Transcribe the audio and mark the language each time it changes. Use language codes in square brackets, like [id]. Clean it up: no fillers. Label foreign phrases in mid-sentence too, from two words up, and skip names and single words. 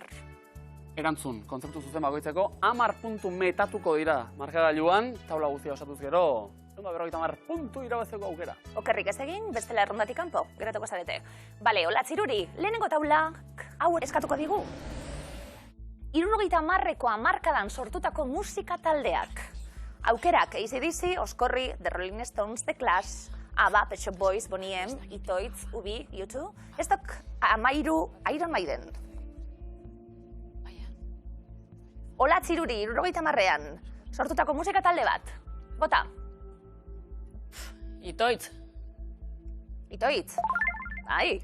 [eu] Erantzun, kontzeptu zuzen bakoitzeko, 10 puntu metatuko dira markagailuan, taula guztia osatuz gero, 150 puntu irabazteko aukera. Okerrik ez egin, bestela errondatik kanpo, geratuko zarete. Bale, Olatz Iruri, lehenengo taulak hau eskatuko digu. 70ko hamarkadan sortutako musika taldeak. Aukerak, AC/DC, Oskorri, The Rolling Stones, The Clash, ABBA, Pet Shop Boys, Boney M, Itoitz, Ubi, U2, estok 13 Iron Maiden. Olatz Iruri, 70ean, sortutako musika talde bat. Bota. Itoitz. Itoitz. Bai.